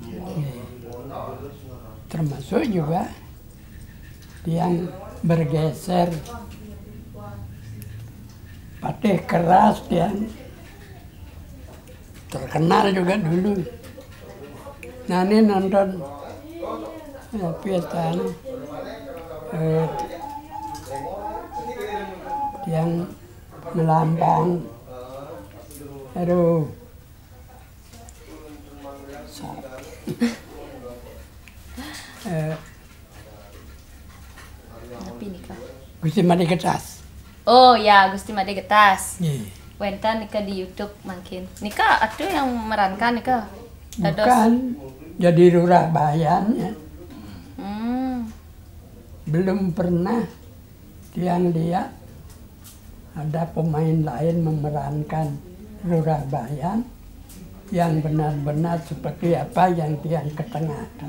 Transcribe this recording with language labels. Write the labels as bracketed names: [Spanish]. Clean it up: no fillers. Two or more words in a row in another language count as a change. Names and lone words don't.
[Indonesian] Termasuk juga yang bergeser patih keras yang terkenal juga dulu. Nah, ini nonton pesta yang melambang, aduh, Gusti Made Getas. Oh ya, Gusti Made Getas. Yeah. [Balinese] Wenten nika di YouTube makin. Nika atuh yang merankan nika. [Indonesian] Bukan, jadi lurah bayannya. Belum pernah yang lihat ada pemain lain memerankan lurah bayan yang benar-benar seperti apa yang tiang ketengahkan.